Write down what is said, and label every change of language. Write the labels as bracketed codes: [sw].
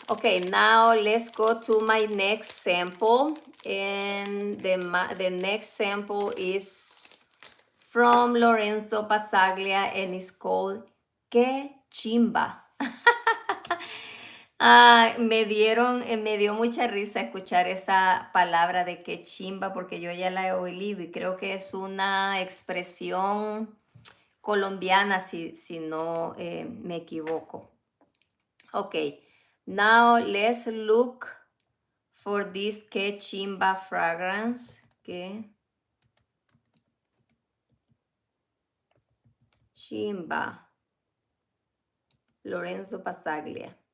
[en] Okay, now let's go to my next sample. And the next sample is from Lorenzo Pasaglia and it's called Que Chimba. [es] Me dio mucha risa escuchar esa palabra de que chimba porque yo ya la he oído y creo que es una expresión colombiana si no me equivoco. [en] Okay, now let's look for this Que Chimba fragrance. Que Chimba, Lorenzo Pasaglia.